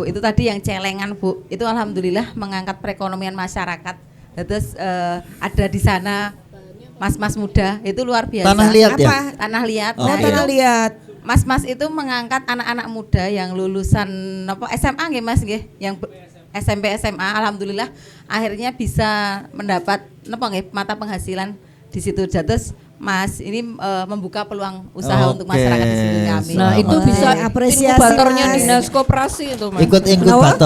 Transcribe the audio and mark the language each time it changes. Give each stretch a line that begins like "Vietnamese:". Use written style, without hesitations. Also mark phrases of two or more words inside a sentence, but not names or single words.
Indonesian: Itu tadi yang celengan Bu. Itu alhamdulillah mengangkat perekonomian masyarakat. Terus ada di sana mas-mas muda itu luar biasa. Tanah liat ya? Tanah liat. Oh, tanah liat. Mas-mas itu mengangkat anak-anak muda yang lulusan SMA nggih Mas nggih, yang SMP SMA, alhamdulillah akhirnya bisa mendapat mata penghasilan di situ. Terus Mas ini membuka peluang usaha untuk masyarakat di sini kami. Nah, itu bisa inkubatornya Dinas Koperasi itu Mas. Ikut inkubator.